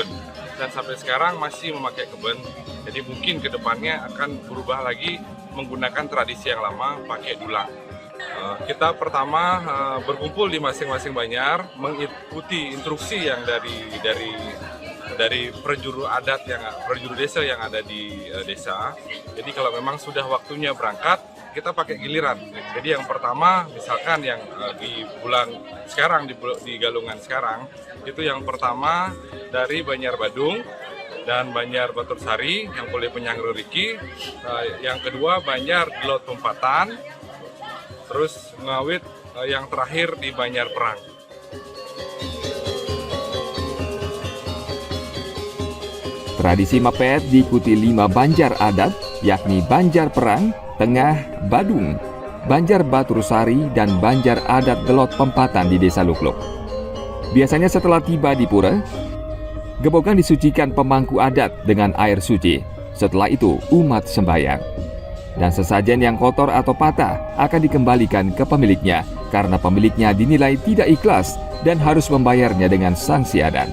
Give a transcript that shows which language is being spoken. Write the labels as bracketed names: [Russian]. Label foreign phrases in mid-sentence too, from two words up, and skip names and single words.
[Indonesian] Dan sampai sekarang masih memakai keben, jadi mungkin kedepannya akan berubah lagi menggunakan tradisi yang lama, pakai dulang. Kita pertama berkumpul di masing-masing banjar, mengikuti instruksi yang dari perjuru adat perjuru desa yang ada di desa. Jadi kalau memang sudah waktunya berangkat, kita pakai giliran. Jadi yang pertama, misalkan yang di bulan sekarang, di Galungan sekarang, itu yang pertama dari Banjar Badung dan Banjar Batursari yang boleh penyangru Riki. Yang kedua Banjar Gelot Tumpatan, terus Ngawit yang terakhir di Banjar Perang. Tradisi Mepet diikuti 5 banjar adat, yakni Banjar Perang, Tengah, Badung, Banjar Batursari, dan Banjar Adat Gelot Pempatan di Desa Lukluk. Biasanya setelah tiba di pura, gebogan disucikan pemangku adat dengan air suci. Setelah itu, umat sembahyang. Dan sesajen yang kotor atau patah akan dikembalikan ke pemiliknya karena pemiliknya dinilai tidak ikhlas dan harus membayarnya dengan sanksi adat.